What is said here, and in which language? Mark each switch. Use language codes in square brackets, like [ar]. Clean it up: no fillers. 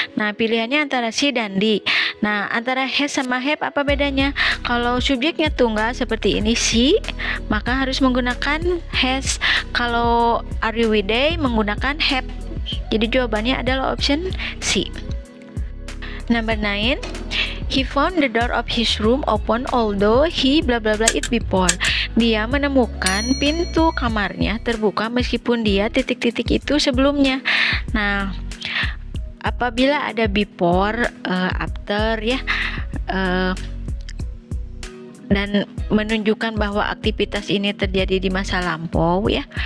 [id] Nah, pilihannya antara si dan di. Nah, antara has sama have apa bedanya? Kalau subjeknya tunggal seperti ini si, maka harus menggunakan has. Kalau are you with they menggunakan have. Jadi jawabannya adalah option C. [en] Number 9. He found the door of his room open although he blah blah blah it before. [id] Dia menemukan pintu kamarnya terbuka meskipun dia titik-titik itu sebelumnya. Nah, apabila ada before, after ya, dan menunjukkan bahwa aktivitas ini terjadi di masa lampau ya.